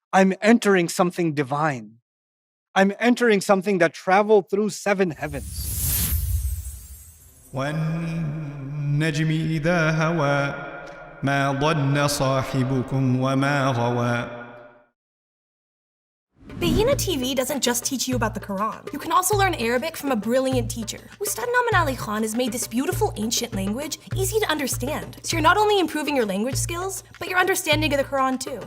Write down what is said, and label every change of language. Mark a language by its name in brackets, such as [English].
[English] I'm entering something divine. I'm entering something that traveled through 7 heavens. [Arabic] والنجم إذا هوى ما ضل صاحبكم وما غوى. [English] Beguina TV doesn't just teach you about the Quran. You can also learn Arabic from a brilliant teacher. Ustad Nouman Ali Khan has made this beautiful ancient language easy to understand. So you're not only improving your language skills, but your understanding of the Quran too.